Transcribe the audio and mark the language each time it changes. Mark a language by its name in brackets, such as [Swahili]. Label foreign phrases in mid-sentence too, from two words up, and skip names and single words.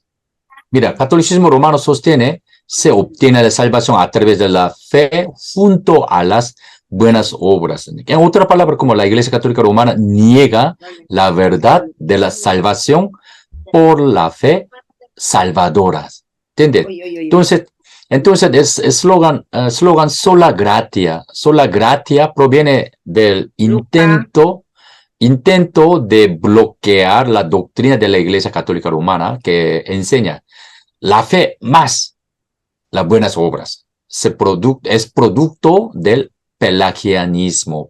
[Spanish] Mira, el catolicismo romano sostiene se obtiene la salvación a través de la fe junto a las buenas obras. En otra palabra, como la Iglesia Católica Romana niega la verdad de la salvación por la fe salvadora. ¿Entiendes? Entonces es eslogan [Latin] sola gratia. Sola gratia [Spanish] proviene del intento de bloquear la doctrina de la Iglesia Católica Romana que enseña la fe más las buenas obras. Es producto del pelagianismo.